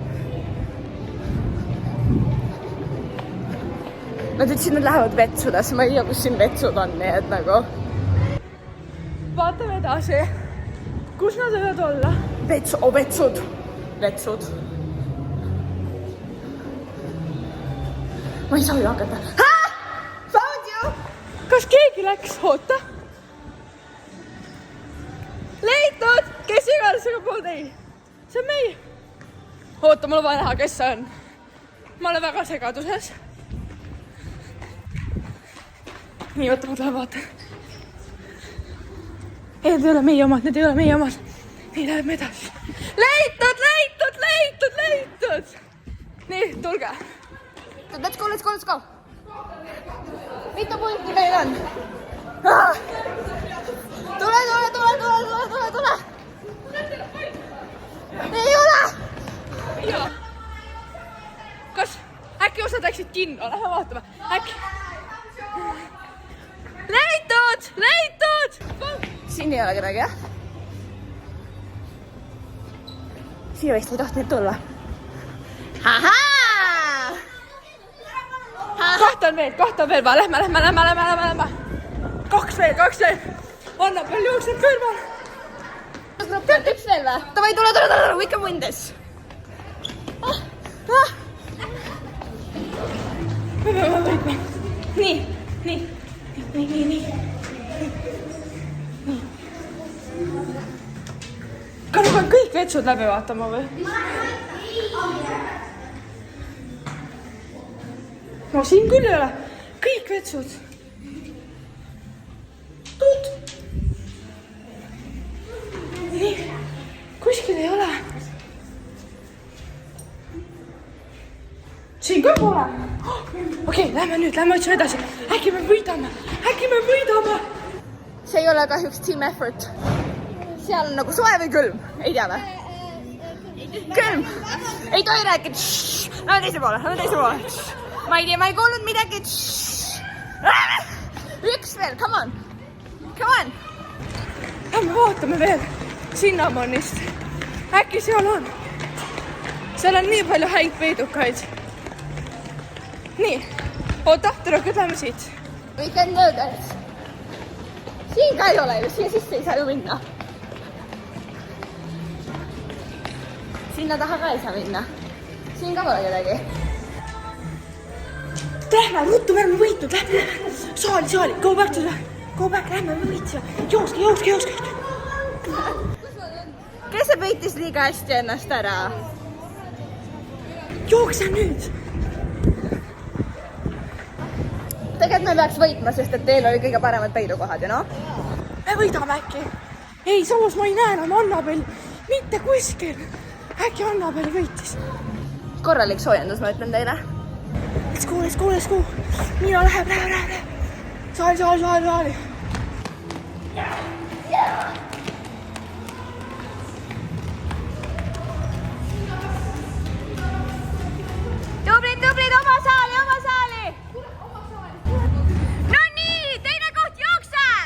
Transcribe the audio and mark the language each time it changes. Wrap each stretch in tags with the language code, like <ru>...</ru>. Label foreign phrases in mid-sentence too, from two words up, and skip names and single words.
<et>Nad ütlesid, nad lähevad vetsudesse. Ma ei tea, kus siin vetsud on, nii et nagu... Vaatame edasi. Kus nad võivad olla? Vetsud. Ma ei saa ju hakata.</et> <en>Found you!</en> <et>Kas keegi läks? Oota. Leitnud! Kes iganes aga pool teil? See on meie. Oota, mul on vaja näha, kes see on. Ma olen väga segaduses. Nii, oota, ma tulen vaatan. Ei, need ei ole meie omad, Nii, läheme edasi. Leitud! Nii, tulge.</et> <en>Let's go.</en> <et>Mitu punti meil on? Tule. Ei ole! Kas äkki osad läksid kinno? Lähme vaatame. Äkki? Leitud! leitud! Siin ei ole kedagi, jah? Siia vist ei tohtinud tulla. Ahaa! Kohta on veel, va, lähme. Kaks veel. Anna veel jookseb kõrval. Üks veel või? Tavai, tule,</et> <en>we can win this.</en> <et>Me peame võitma. Nii. Kas ma pean kõik vetsud läbi vaatama või? No siin küll ei ole. Kõik vetsud. Tuut. Nii. Kuskil ei ole. Siin ka pole. Okei, lähme otsime edasi. Äkki me võidame. See ei ole kahjuks</et> <en>team effort.</en> <et>Seal on nagu soe või külm? Ei tea või? Külm! Ei tohi rääkida. Lähme teise poole. Ma ei tea, ma ei kuulnud midagi. Üks veel,</et> <en>come on.</en> <et>Lähme vaatame veel Sinnamonist. Äkki seal on. Seal on nii palju häid peidukaid. Nii, oota, tüdrukud, lähme siit.</et> <en>We can do this.</en> <et>Siin ka ei ole ju, siia sisse ei saa ju minna. Sinna taha ka ei saa minna. Siin ka pole kedagi. Lähme, ruttu, me oleme võitnud, lähme. Saali,</et> <en>go back,</en> <et>lähme, me võitsime. Jooske. Kes see peitis liiga hästi ennast ära? Jookse nüüd. Tegelikult me peaks võitma, sest et teil oli kõige paremad peidukohad, ju noh? Me võidame äkki. Ei, samas ma ei näe enam Annabel. Mitte kuskil. Äkki Annabel võitis. Korralik soojendus, ma ütlen teile.</et> <en>Let's go.</en> <et>Mina läheb. Saali. Tublid, oma saali! No nii, teine koht jookseb!</et>